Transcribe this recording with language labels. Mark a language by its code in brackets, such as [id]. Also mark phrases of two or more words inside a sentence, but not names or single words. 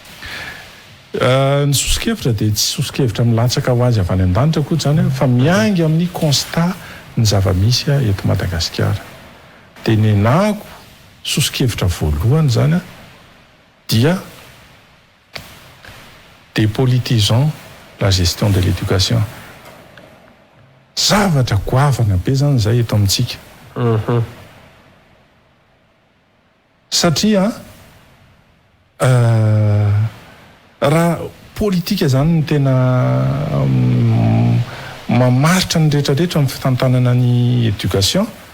[mg] ny sosikevitra dia tsy sosikevitra milatsaka ho azy avy any an-danitra koa zany fa miangy amin'ny constat ny zava-misy eto Madagasikara dia nenako sosikevitra voalohany zany dia [fr] dépolitisons la gestion de l'éducation [mg] zavatra goavana be zany zay eto amintsika satria raha politika zany ny tena mamaritra ny rehetrarehetra amin'ny fitantanana ny éducation